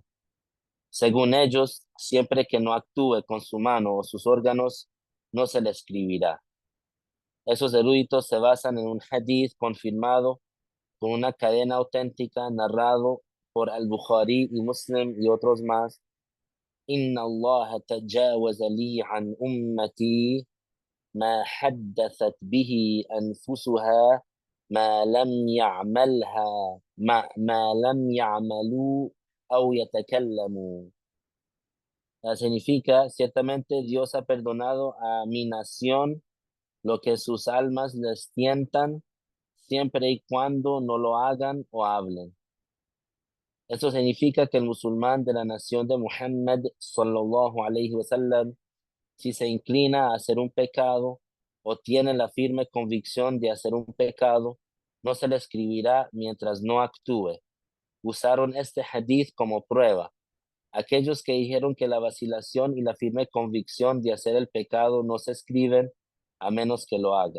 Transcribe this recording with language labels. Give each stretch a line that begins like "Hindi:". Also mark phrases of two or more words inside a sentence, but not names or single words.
Spanish: Según ellos, siempre que no actúe con su mano o sus órganos, no se le escribirá. Esos eruditos se basan en un hadith confirmado con una cadena auténtica narrado por al-Bukhari y Muslim y otros más.
Arabic: إن الله تجاوز لي عن أمتي ما حدثت به أنفسها ما لم يعملها ما لم يعملوا أو يتكلموا.
Spanish: Significa, ciertamente Dios ha perdonado a mi nación lo que sus almas les tientan, siempre y cuando no lo hagan o hablen. Esto significa que el musulmán de la nación de Muhammad,
Arabic: صلى الله عليه وسلم,
Spanish: si se inclina a hacer un pecado o tiene la firme convicción de hacer un pecado, no se le escribirá mientras no actúe. Usaron este hadith como prueba. Aquellos que dijeron que la vacilación y la firme convicción de hacer el pecado no se escriben a menos que lo haga.